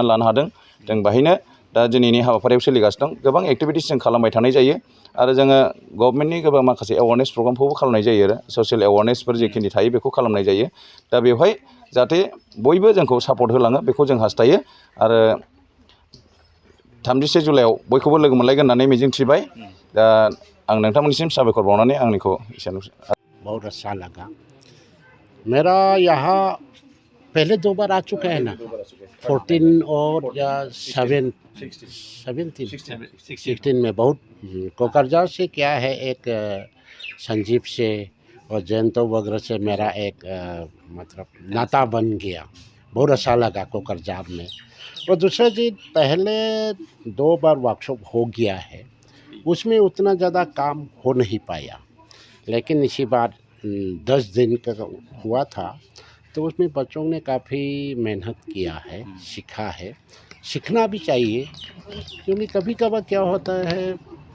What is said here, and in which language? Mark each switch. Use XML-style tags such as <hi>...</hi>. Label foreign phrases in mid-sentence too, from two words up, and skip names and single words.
<brx>लानो हादों जों बेहायनो दा दिनैनि हाबाफारियाव सोलिगासिनो दं गोबां एक्टिभिटिस जों खालामबाय थानाय जायो आरो जोङो गभर्नमेन्टनि गोबां माखासे</brx> <en>awareness program</en> <brx>खालामनाय जायो आरो</brx> <en>social awareness</en> <brx>जेखिनि थायो बेखौ खालामनाय जायो दा बेवहाय जाहाथे बयबो जोंखौ सापर्ट होलाङो बेखौ जों हास्थायो आरो 31 जुलाइआव बयखौबो लोगो मोनलायगोन होननानै मिजिंथिबाय दा आं नोंथांमोननिसिम साबायखर बावनानै आंनिखौ एसेनोसै</brx> <hi>बहुत अच्छा लगा मेरा यहाँ पहले 2 बार आ चुका है ना 14 और या 16 में बहुत कोकरझा से क्या है एक संजीव से और जयंतो वगैरह से मेरा एक मतलब नाता बन गया बहुत अच्छा लगा कोकरझा में और दूसरा चीज़ पहले 2 बार वर्कशॉप हो गया है उसमें उतना ज़्यादा काम हो नहीं पाया लेकिन इसी बार 10 दिन का हुआ था तो उसमें बच्चों ने काफ़ी मेहनत किया है सीखा है सीखना भी चाहिए क्योंकि कभी कभार क्या होता है</hi>